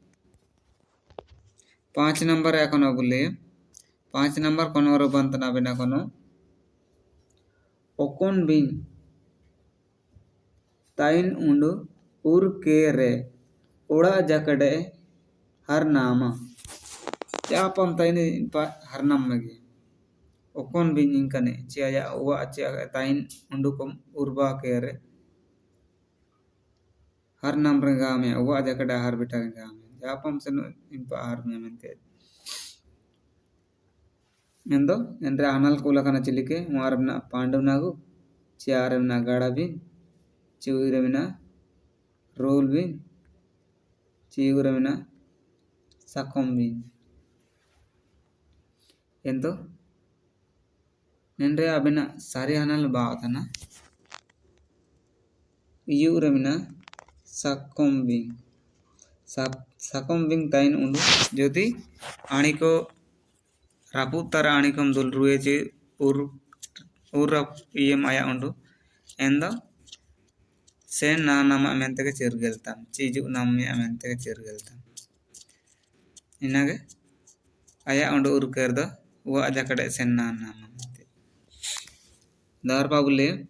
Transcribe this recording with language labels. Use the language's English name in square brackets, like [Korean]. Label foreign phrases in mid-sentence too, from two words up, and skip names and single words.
[Kurukh] 5 नंबर एकोनो बुले 5 नंबर कोनो रो बंतना बिना कोनो ओकोन बिन ताइन उंडु उर के रे ओड़ा जकड़े हर नामा चापम ताइन हर नाम लगे ओकोन बिन इंकने चिया उवा चिया ताइन उंडु कम उर्बा के रे हर नाम रंगा में उवा जकड़े हर बेटा रंगा में जापम सनु इंपा हर में मेंते एंदो एंरे आनल कोला चिलिके मारमना पांडव नागु चियारमना गाड़ा बिन चिउरमना रोल बिन चिउरमना सकम बिन एंदो एंरे अबिना सारी आनल बातना युरमना सकम बिन सकम बिन ताइन उंडु ज्योति आनी को रापुत तारा आनिकम दुल रुए चे उर आया उंडु एंदो सेन ना नाम मेंते के चिरगेलताम चीजु नाम में मेंते के चिरगेलताम इनागे आया उंडु उर कर दो वो आजा कड़े सेन ना नाम मेंते दार पाबुले